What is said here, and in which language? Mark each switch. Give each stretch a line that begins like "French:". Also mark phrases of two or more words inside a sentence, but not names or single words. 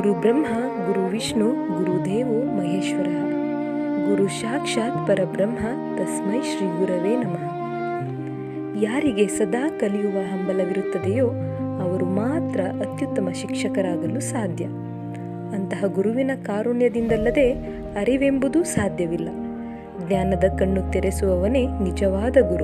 Sanskrit: ಗುರುರ್ಬ್ರಹ್ಮ ಗುರುವಿಷ್ಣು ಗುರುದೇವೋ ಮಹೇಶ್ವರ ಗುರು ಸಾಕ್ಷಾತ್ ಪರಬ್ರಹ್ಮ ತಸ್ಮೈ ಶ್ರೀ ಗುರವೇ ನಮಃ.
Kannada: ಯಾರಿಗೆ ಸದಾ ಕಲಿಯುವ ಹಂಬಲವಿರುತ್ತದೆಯೋ ಅವರು ಮಾತ್ರ ಅತ್ಯುತ್ತಮ ಶಿಕ್ಷಕರಾಗಲು ಸಾಧ್ಯ. ಅಂತಹ ಗುರುವಿನ ಕಾರುಣ್ಯದಿಂದಲ್ಲದೆ ಅರಿವೆಂಬುದು ಸಾಧ್ಯವಿಲ್ಲ. ಜ್ಞಾನದ ಕಣ್ಣು ತೆರೆಸುವವನೇ ನಿಜವಾದ ಗುರು.